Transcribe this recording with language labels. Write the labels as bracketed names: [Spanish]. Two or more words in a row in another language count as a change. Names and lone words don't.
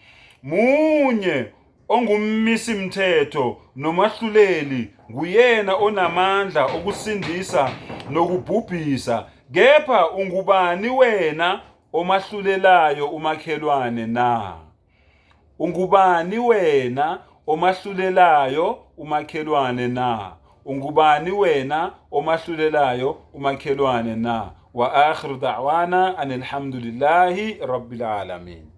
[Zulu] Munye ongummisi mthetho nomahluleli nguyena onamandla okusindisa nokubhubhisa. Kepha ungubani wena omahlulelayo umakhelwane na? Ungubani wena omahlulelayo umakhelwane na? Ungubani wena omahlulelayo umakhelwane na? [Arabic] وآخر دعوانا أن الحمد لله رب العالمين.